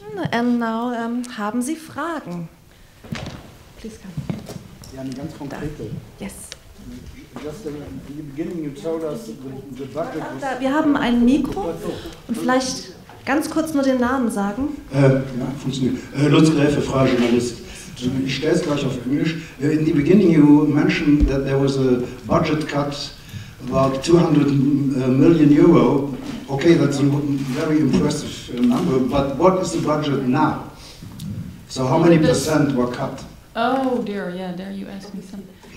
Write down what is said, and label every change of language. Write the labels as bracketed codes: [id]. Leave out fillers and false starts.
[en] And now [de] haben Sie Fragen. [en] Please come. [de] Ja, eine ganz konkrete. [en] Yes. Just in the beginning you told us the budget was... [de] Wir haben ein Mikro und vielleicht ganz kurz nur den Namen sagen. Ja, funktioniert. Lutz Gräfe, Freie Journalist. Ich stelle es gleich auf Englisch. [en] In the beginning you mentioned that there was a budget cut about 200 million euro. Okay, that's a very impressive number, but what is the budget now? So how many percent were cut? Oh dear, yeah, there you asked me something.